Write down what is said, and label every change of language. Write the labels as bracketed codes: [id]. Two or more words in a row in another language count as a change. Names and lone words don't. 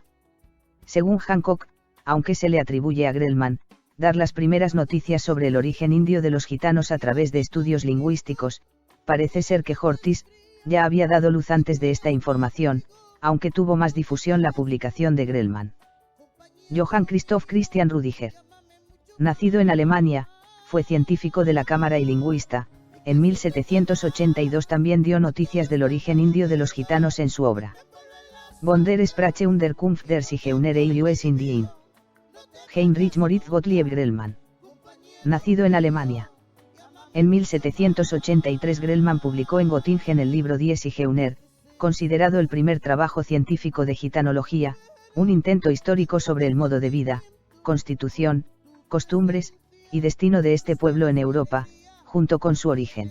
[es] Según Hancock, aunque se le atribuye a Grellman dar las primeras noticias sobre el origen indio de los gitanos a través de estudios lingüísticos, parece ser que Horthy ya había dado luz antes de esta información, aunque tuvo más difusión la publicación de Grellman. Johann Christoph Christian Rudiger. Nacido en Alemania, fue científico de la cámara y lingüista. En 1782 también dio noticias del origen indio de los gitanos en su obra Von der Sprache und der Kunft der Zigeuner in US Indien. Heinrich Moritz Gottlieb Grellman. Nacido en Alemania. En 1783 Grellman publicó en Göttingen el libro Die Zigeuner, considerado el primer trabajo científico de gitanología, un intento histórico sobre el modo de vida, constitución, costumbres, y destino de este pueblo en Europa, junto con su origen.